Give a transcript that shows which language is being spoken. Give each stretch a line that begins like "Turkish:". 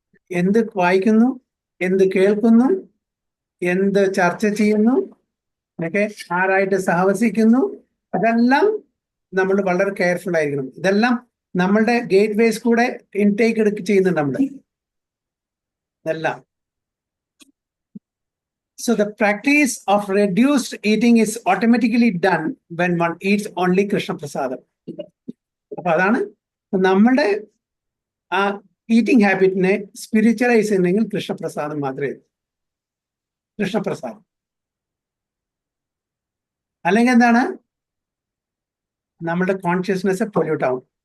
Malayalam: എന്ത് വായിക്കുന്നു, എന്ത് കേൾക്കുന്നു, എന്ത് ചർച്ച ചെയ്യുന്നു, ഒക്കെ ആരായിട്ട് സഹവസിക്കുന്നു, അതെല്ലാം നമ്മൾ വളരെ കെയർഫുൾ ആയിരിക്കണം. ഇതെല്ലാം നമ്മളുടെ ഗേറ്റ് വേസ് കൂടെ ഇൻടേക്ക് ചെയ്യുന്നുണ്ട് നമ്മൾ ഇതെല്ലാം.
English: So the practice of reduced eating is automatically done when one eats only Krishna Prasadam.
Malayalam: അപ്പൊ അതാണ് നമ്മുടെ ആ ഈറ്റിംഗ് ഹാബിറ്റിനെ സ്പിരിച്വലൈസ് ചെയ്യുന്നെങ്കിൽ കൃഷ്ണപ്രസാദം മാത്രമേ. കൃഷ്ണപ്രസാദം അല്ലെങ്കിൽ എന്താണ്, നമ്മുടെ കോൺഷ്യസ്നെസ് പൊല്യൂട്ട് ആവും.